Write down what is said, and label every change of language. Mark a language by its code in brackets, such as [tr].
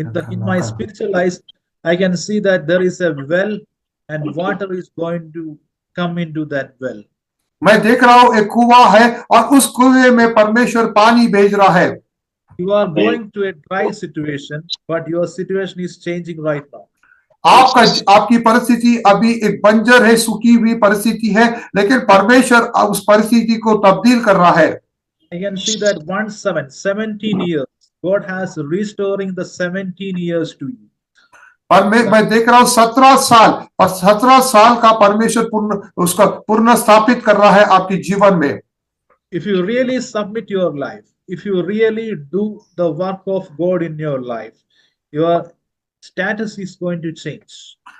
[en] In my spiritual eyes, I can see that there is a well and water is going to come into that well. [hi] मैं देख रहा हूं एक कुआं है और उस कुएं में परमेश्वर पानी भेज रहा है। [en] You are going to a dry situation, but your situation is changing right now. [hi] आपकी परिस्थिति अभी एक बंजर है, सूखी हुई परिस्थिति है, लेकिन परमेश्वर उस परिस्थिति को तब्दील कर रहा है। [en] I can see that 17 years, God has restoring the 17 years to you. [hi] पर मैं देख रहा हूँ 17 साल और 17 साल का परमेश्वर उसका पुनः स्थापित कर रहा है आपके जीवन में। [en] If you really submit your life, if you really do the work of God in your life, your status is going to change.